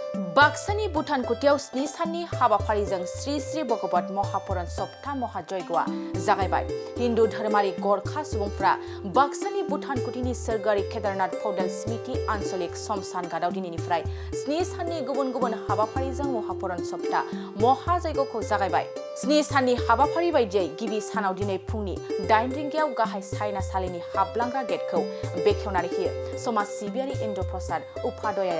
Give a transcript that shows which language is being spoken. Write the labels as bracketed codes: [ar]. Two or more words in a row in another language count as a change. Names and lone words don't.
[brx] बाक्सानि भुटान कुटियाव 7 साननि हाबाफारिजों श्री श्री भगवत महापुराण सप्ता महाजयगआ जागायबाय। हिन्दु धर्मारि गरखा सुबुंफ्रा बाक्सानि भुटान कुटिनि सोरगोयारि केदारनाथ पौडेल स्मृति आन्चलिक समसान घाटआव दिनैनिफ्राय 7 साननि गुबुन गुबुन हाबाफारिजों महापुराण सप्ता महाजयगखौ जागायबाय। 7 साननि हाबाफारि बायदियै गिबि सानाव दिनै फुंनि 8 रिंगायाव गाहाय सायनासालिनि हाबलांग्रा गेटखौ बेखेवनानै होयो समाज सिबियारि इन्द्र प्रसाद उपाध्याया।